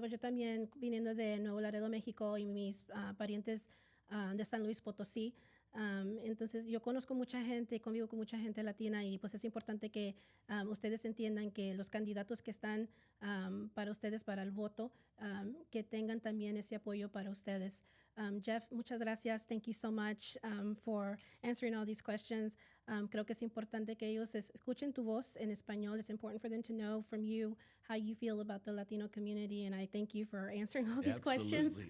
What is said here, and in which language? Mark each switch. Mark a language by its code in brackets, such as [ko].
[es] Pues yo también viniendo de Nuevo Laredo, México, y mis parientes de San Luis Potosí. Entonces yo conozco mucha gente, convivo con mucha gente latina, y pues es importante que ustedes entiendan que los candidatos que están para ustedes, para el voto, que tengan también ese apoyo para ustedes. Jeff, muchas gracias. [en] Thank you so much for answering all these questions. [es] Creo que es importante que ellos escuchen tu voz en español. [en] It's important for them to know from you how you feel about the Latino community, and I thank you for answering all these questions.